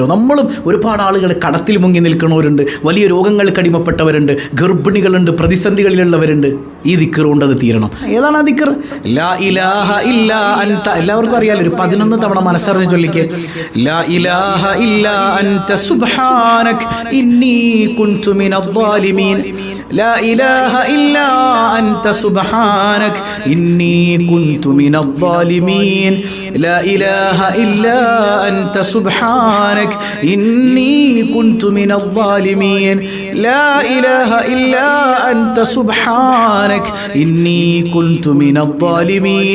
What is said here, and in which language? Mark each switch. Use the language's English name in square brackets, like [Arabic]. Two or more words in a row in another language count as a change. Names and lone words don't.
[Malayalam] നമ്മളും ഒരുപാട് ആളുകൾ കടത്തിൽ മുങ്ങി നിൽക്കണവരുണ്ട്, വലിയ രോഗങ്ങൾക്ക് അടിമപ്പെട്ടവരുണ്ട്, ഗർഭിണികളുണ്ട്, പ്രതിസന്ധികളിലുള്ളവരുണ്ട്. ഈ ദിക്റ് കൊണ്ട് അത് തീരണം. ഏതാണ് ആ ദിക്റ്? [Arabic] لا إله إلا أنت. [Malayalam] എല്ലാവർക്കും അറിയാലോ, ഒരു 11 തവണ മനസ്സറിഞ്ഞ് ചൊല്ലിക്കേ. [Arabic] لا إله إلا أنت سبحانك إني كنت من الظالمين. لا إله إلا أنت سبحانك إني كنت من الظالمين. لا إله إلا أنت سبحانك إني كنت من الظالمين. لا إله إلا أنت سبحانك إني كنت من الظالمين.